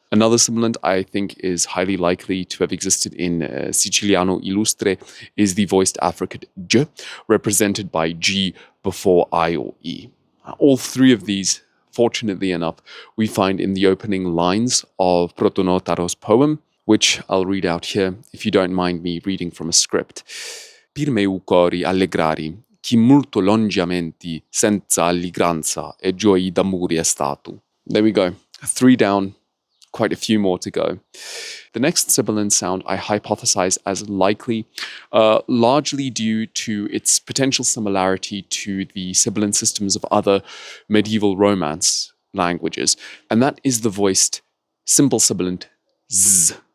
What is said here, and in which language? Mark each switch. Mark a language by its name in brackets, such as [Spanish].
[English] Another sibilant I think is highly likely to have existed in Siciliano Illustre is the voiced affricate j, represented by G before I or E. All three of these, fortunately enough, we find in the opening lines of Protonotaro's poem, which I'll read out here if you don't mind me reading from a script. [Sicilian] Per meu cori allegrari, chi molto longiamente senza allegranza e gioia d'amore è stato. [English] There we go. 3 down, quite a few more to go. The next sibilant sound I hypothesize as likely, largely due to its potential similarity to the sibilant systems of other medieval Romance languages, and that is the voiced simple sibilant z.